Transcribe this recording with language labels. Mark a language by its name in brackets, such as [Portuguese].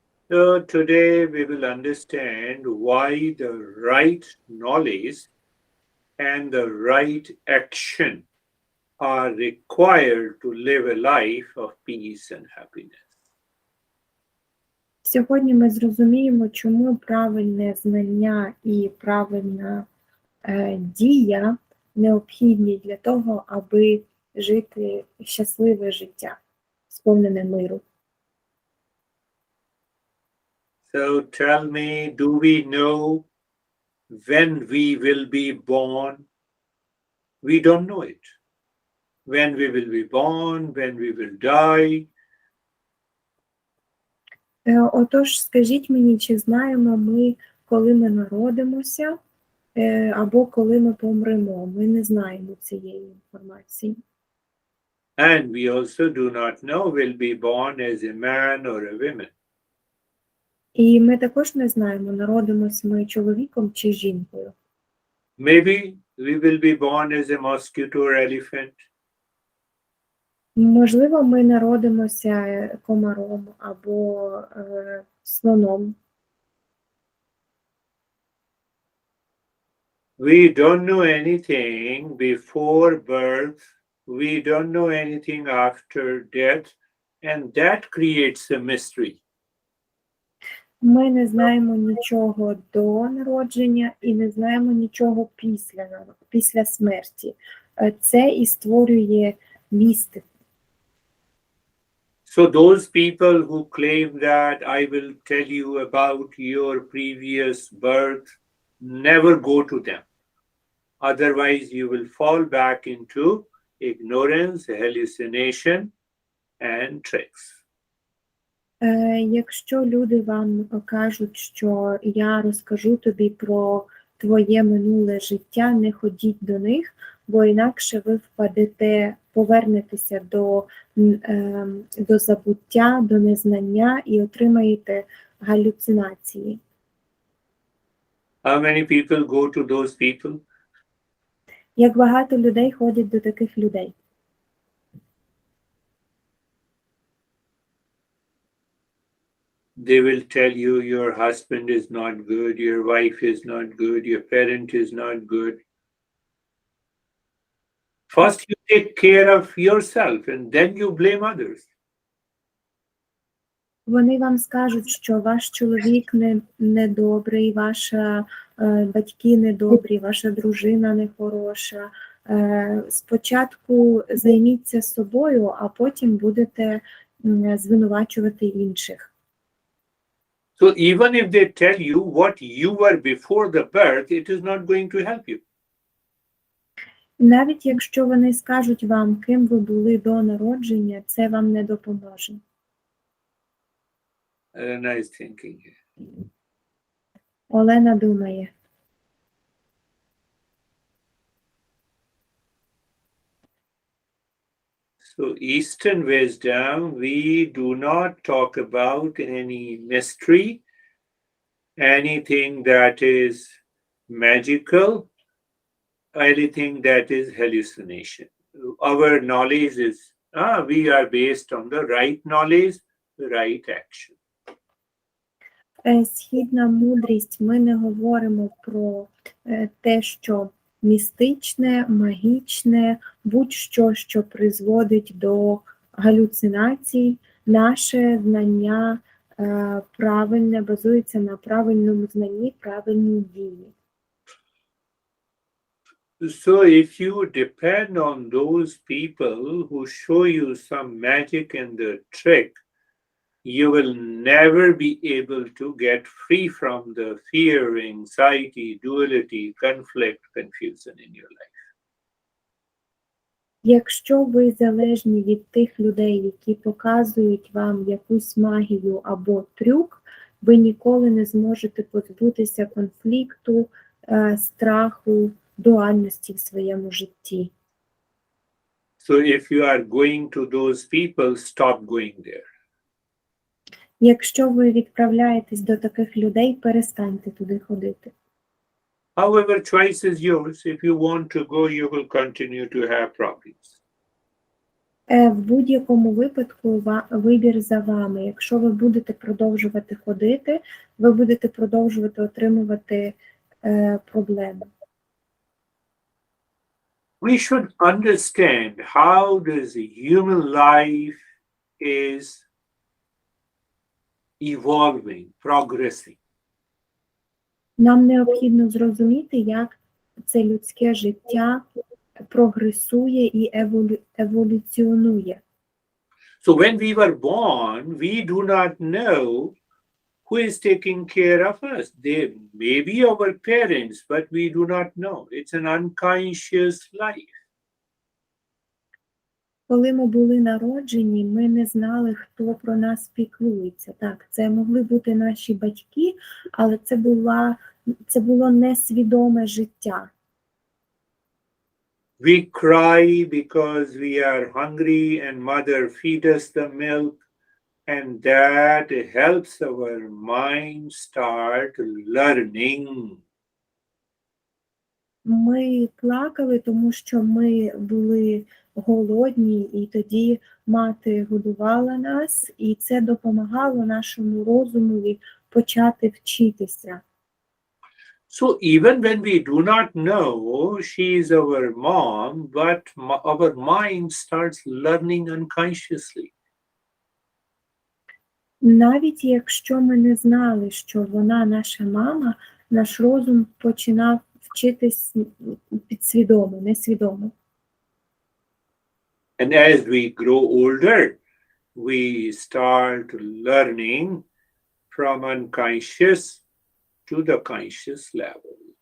[English] So today we will understand why the right knowledge and the right action are required to live a life of peace and happiness. [Ukrainian] Сьогодні ми зрозуміємо, чому правильне знання і правильна дія необхідні для того, аби жити щасливе життя, сповнене миру. [English] So tell me, do we know when we will be born? We don't know it. When we will be born, when we will die. [Ukrainian] Отож, скажіть мені, чи знаємо ми, коли ми народимося, або коли ми помремо? Ми не знаємо цієї інформації. [English] And we also do not know we'll be born as a man or a woman. [Ukrainian] І ми також не знаємо, народимося ми чоловіком чи жінкою. [English] Maybe we will be born as a mosquito or elephant. [Ukrainian] Можливо, ми народимося комаром або слоном. [English] We don't know anything before birth. We don't know anything after death. And that creates a mystery. [Ukrainian] Ми не знаємо нічого до народження і не знаємо нічого після смерті. Це і створює містику. [English] So those people who claim that I will tell you about your previous birth, never go to them. Otherwise, you will fall back into ignorance, hallucination, and tricks. [Ukrainian] Якщо люди вам кажуть, що я розкажу тобі про твоє минуле життя, не ходіть до них, бо інакше ви повернетеся до забуття, до незнання і отримаєте галюцинації. [English] How many people go to those people? [Ukrainian] Як багато людей ходять до таких людей? [English] They will tell you your husband is not good, your wife is not good, your parent is not good. First you take care of yourself and then you blame others. [Ukrainian] Вони вам скажуть, що ваш чоловік недобрий, ваші батьки недобрі, ваша дружина нехороша. Спочатку займіться собою, а потім будете звинувачувати інших. [English] So even if they tell you what you were before the birth, it is not going to help you. [Ukrainian] Навіть якщо вони скажуть вам, ким ви були до народження, це вам не допоможе. [English] Nice thinking. [Ukrainian] Олена думає. [English] So Eastern wisdom, we do not talk about any mystery, anything that is magical, anything that is hallucination. Our knowledge is, we are based on the right knowledge, the right action. [Ukrainian] Східна мудрість, ми не говоримо про те, що містичне, магічне, будь-що, що призводить до галюцинацій. Наше знання правильне, базується на правильному знанні, правильній дії. [English] So if you depend on those people who show you some magic and the trick, you will never be able to get free from the fear, anxiety, duality, conflict, confusion in your life. [Ukrainian] Якщо ви залежні від тих людей, які показують вам якусь магію або трюк, ви ніколи не зможете позбутися конфлікту, страху, дуальності в своєму житті. [English] So if you are going to those people, stop going there. [Ukrainian] Якщо ви відправляєтесь до таких людей, перестаньте туди ходити. [English] However, choice is yours. If you want to go, you will continue to have problems. [Ukrainian] В будь-якому випадку вибір за вами. Якщо ви будете продовжувати ходити, ви будете продовжувати отримувати проблеми. [English] We should understand how this human life is evolving, progressing. [Ukrainian] Нам необхідно зрозуміти, як це людське життя прогресує і еволюціонує. [English] So when we were born, we do not know who is taking care of us. They may be our parents, but we do not know. It's an unconscious life. [Ukrainian] Коли ми були народжені, ми не знали, хто про нас піклується. Так, це могли бути наші батьки, але це було несвідоме життя. [English] We cry because we are hungry and mother feed us the milk, and that helps our mind start learning. [Ukrainian] Ми плакали, тому що ми були голодні, і тоді мати годувала нас, і це допомагало нашому розумові почати вчитися. [English] So even when we do not know she is our mom, but our mind starts learning unconsciously. [Ukrainian] Навіть якщо ми не знали, що вона наша мама, наш розум починав вчитись підсвідомо, несвідомо. [English] And as we grow older, we start learning from unconscious to the conscious level.